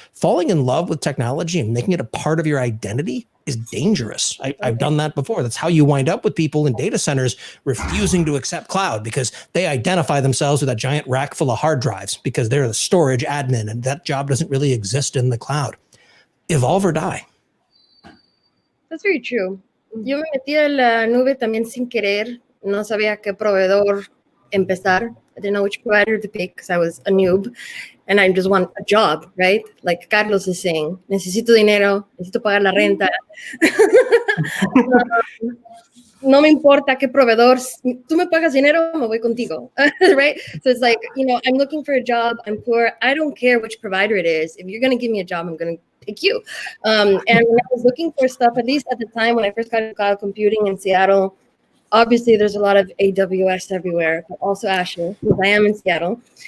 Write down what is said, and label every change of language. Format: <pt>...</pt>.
<en>Falling in love with technology and making it a part of your identity is dangerous. I've done that before. That's how you wind up with people in data centers refusing to accept cloud because they identify themselves with a giant rack full of hard drives because they're the storage admin and that job doesn't really exist in the cloud. Evolve or die. That's very true.</en> <es>Yo me metí a la nube también sin querer. No sabía qué proveedor empezar.</es> <en>I didn't know which provider to pick because I was a noob and I just want a job, right? Like Carlos is saying,</en> <es>necesito dinero, necesito pagar la renta. No me importa qué proveedor, tú me pagas dinero, me voy contigo, right?</es> <en>So it's like, I'm looking for a job, I'm poor, I don't care which provider it is. If you're going to give me a job, I'm going to pick you. And when I was looking for stuff, at least at the time when I first got into cloud computing in Seattle, obviously there's a lot of AWS everywhere, but also Azure, because I am in Seattle.</en>